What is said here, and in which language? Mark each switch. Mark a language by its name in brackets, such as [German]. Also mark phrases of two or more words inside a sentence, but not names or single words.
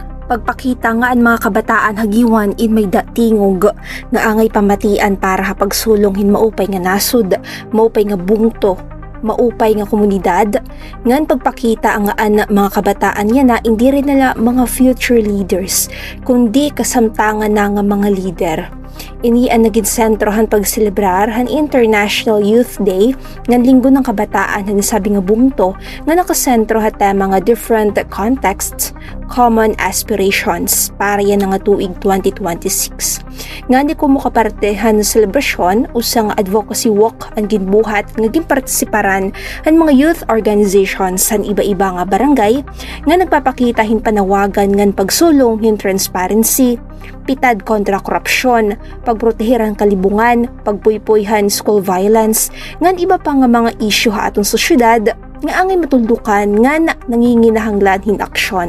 [Waray] Pagpakita nga ang mga kabataan hagiwan in may datingog nga angay pamatian para pagsulonghin maupay nga nasud, maupay nga bungto, maupay nga komunidad, ngan pagpakita ang mga kabataan niya na [Filipino] hindi rin nila [Waray] mga [English] future leaders, [Waray] kundi kasamtangan na nga mga leader. Ini ang naging sentrohan pagselebrar han International Youth Day ng Linggo ng Kabataan na nasabi nga bungto nga nakasentro hat mga [English] different contexts, common aspirations [Waray] para yan nga tuig 2026. Nga di ko makapartehan ng selebrasyon usang advocacy walk ang ginbuhat nga ginpartisiparan ang mga [English] youth organizations [Waray] san iba-iba nga barangay nga nagpapakita hin panawagan ngan pagsulong hin transparency, pitad kontra korupsyon, pagprotehiran kalibungan, pagpuypuyhan [English] school violence, [Waray] ngan iba pa nga mga isyu ha atong sosyedad nga angay matuldukan nga nanginginahanglan hin aksyon.